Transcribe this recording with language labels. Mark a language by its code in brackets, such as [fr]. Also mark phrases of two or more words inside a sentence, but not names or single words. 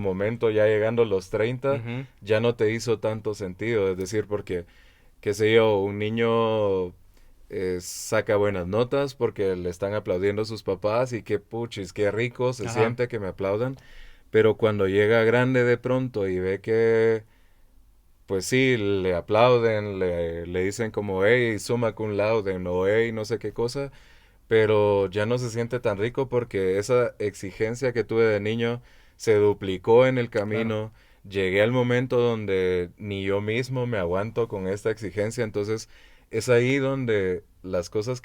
[es] momento ya llegando a los 30 ya no te hizo tanto sentido, es decir, porque, qué sé yo, un niño saca buenas notas porque le están aplaudiendo a sus papás y qué puchis, qué rico se siente que me aplaudan, pero cuando llega grande de pronto y ve que pues sí, le aplauden, le dicen como hey, [la] summa cum laude [es] o hey, no sé qué cosa, pero ya no se siente tan rico porque esa exigencia que tuve de niño se duplicó en el camino. Claro. Llegué al momento donde ni yo mismo me aguanto con esta exigencia, entonces es ahí donde las cosas